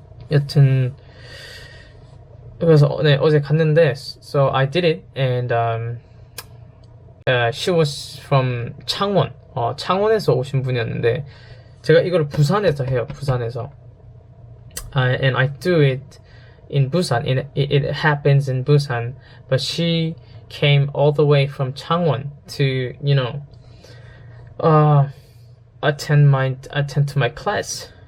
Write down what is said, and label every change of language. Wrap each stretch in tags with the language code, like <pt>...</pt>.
<ko>여튼 그래서 어제 갔는데</ko> <en>so I did it and she was from 창원.</en> <ko>창원에서 오신 분이었는데 제가 이거를 부산에서 해요. 부산에서.</ko> <en>And I do it in Busan. It happens in Busan, but she came all the way from Changwon to attend to my class.</en>